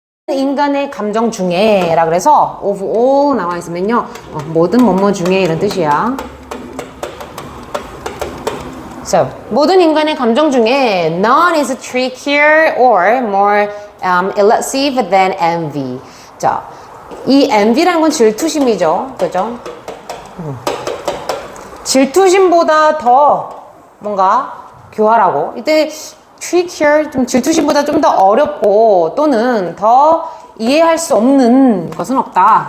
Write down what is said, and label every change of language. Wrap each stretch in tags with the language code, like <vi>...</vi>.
<ko>인간의 감정 중에 라 그래서 of all 나와 있으면요 모든 뭐뭐 중에 이런 뜻이야.</ko> <en>So</en> <ko>모든 인간의 감정 중에</ko> <en>none is trickier or more elusive than envy.</en> <ko>자, 이 envy라는 건 질투심이죠, 그죠? 질투심보다 더 뭔가 교활하고, 이때 trickier, 좀 질투심보다 좀 더 어렵고 또는 더 이해할 수 없는 것은 없다.</ko>